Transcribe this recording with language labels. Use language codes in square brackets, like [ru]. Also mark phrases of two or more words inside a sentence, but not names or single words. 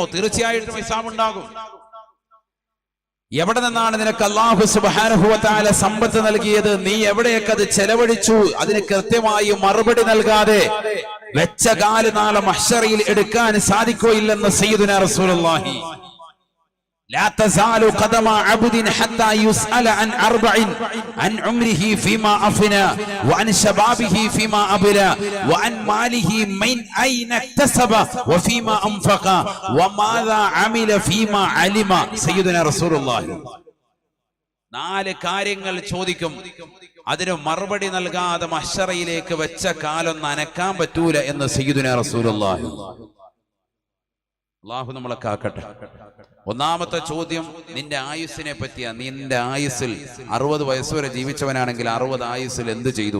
[ml] തീർച്ചയായിട്ടും ഹിസാബ് ഉണ്ടാകും. എവിടെ നിന്നാണ് നിനക്ക് അല്ലാഹു [ar] سبحانه وتعالى [ml] സമ്പത്ത് നൽകിയത്? നീ എവിടെയൊക്കെ അത് ചെലവഴിച്ചു? അതിന് കൃത്യമായി മറുപടി നൽകാതെ വെച്ച കാല് നാളെ മഹ്ശറിൽ എടുക്കാൻ സാധിക്കുകയില്ലെന്ന് [ar] سيدنا رسول الله. لا تزال قدم عبد حتى يسأل عن 4 عن عمره فيما أفنى وعن شبابه فيما أبلى وعن ماله من أين اكتسب وفيما أنفق وماذا عمل فيما علم سيدنا رسول الله. [ml] 4 കാര്യങ്ങൾ ചോദിക്കും, അതിന് മറുപടി നൽകാതെ മഹ്ശറയിലേക്ക് വെച്ച കാലൊന്ന് അനക്കാൻ പറ്റൂല എന്ന് [ar] سيدنا رسول الله. [ml] അല്ലാഹു നമ്മളെ കാക്കട്ടെ. ഒന്നാമത്തെ ചോദ്യം നിന്റെ ആയുസ്സിനെ പറ്റിയാ. നിന്റെ ആയുസ്സിൽ 60 വയസ്സ് വരെ ജീവിച്ചവനാണെങ്കിൽ 60 ആയുസ്സിൽ എന്ത് ചെയ്തു?